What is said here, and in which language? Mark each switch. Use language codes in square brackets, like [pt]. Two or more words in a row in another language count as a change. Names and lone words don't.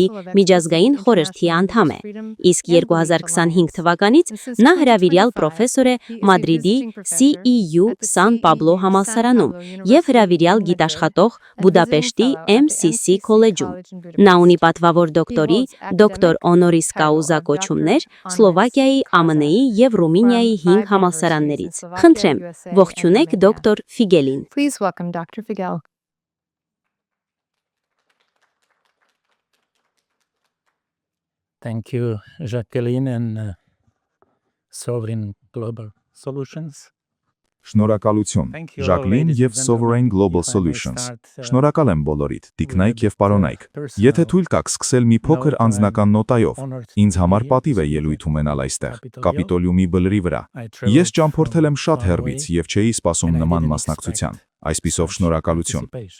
[hy] միջազգային խորհրդի անդամ է, իսկ 2025 թվականից նա հրավիրյալ պրոֆեսոր է Մադրիդի CEU San Pablo համալսարանում և հրավիրյալ գիտաշխատող Բուդապեշտի MCC քոլեջում։ Նա ունի պատվավոր դոկտորի, դոկտոր [la] honoris causa [hy] կոչումներ Սլովակիայի, ԱՄՆ-ի և Ռումինիայի 5 համալսարաններից։ Խնդրեմ, ողջունեք դոկտոր Ֆիգելին։ [en] Please welcome Dr. Figel. Thank you, Jacqueline and Sovereign Global Solutions. [hy] Շնորհակալություն, Ժակլին և Sovereign Global Solutions։ Շնորհակալ եմ բոլորիդ, տիկնայք և պարոնայք։ Եթե թույլ տաք սկսել մի փոքր անձնական նոտայով, ինձ համար պատիվ է ելույթ ունենալ այստեղ, Կապիտոլիումի բլրի վրա։ Ես ճամփորդել եմ շատ հեռվից և չէի սպասում նման մասնակցության։ Այսպիսով շնորհակալություն։